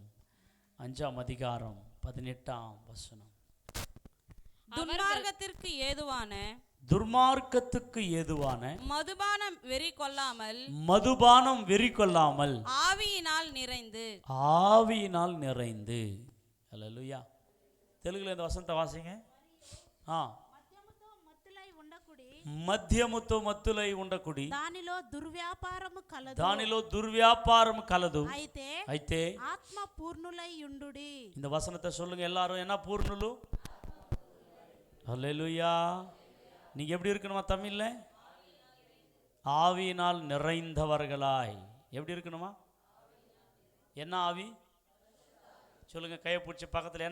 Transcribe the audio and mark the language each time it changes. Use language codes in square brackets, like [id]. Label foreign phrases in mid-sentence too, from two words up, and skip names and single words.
[ta] 5ஆம் அதிகாரம் 18ஆம் வசனம். துன்மார்க்கத்திற்கு ஏதுவான துர்மார்க்கத்துக்கு ஏதுவான மதுபானம் வெறி கொள்ளாமல் மதுபானம் வெறி கொள்ளாமல் ஆவியினால் நிறைந்து ஆவியினால் நிறைந்து. அல்லேலூயா. தெலுங்குல இந்த வசனத்தை வாசிங்க. [te] మద్యముతో మత్తులై ఉండకుడి, దానిలో దుర్వ్యాపారము కలదు, దానిలో దుర్వ్యాపారం కలదు, అయితే ఆత్మ పూర్ణులై ఉండుడి. [ta] இந்த வசனத்தை சொல்லுங்க எல்லாரும். என்ன பூர்ணுలు? அல்லேலூயா. நீங்க எப்படி இருக்கணுமா தமிழ்ல? ஆவியினால் நிறைந்தவர்களாய். எப்படி இருக்கணுமா? என்ன ஆவி சொல்லுங்க, கையை பிடிச்சி பக்கத்தில்.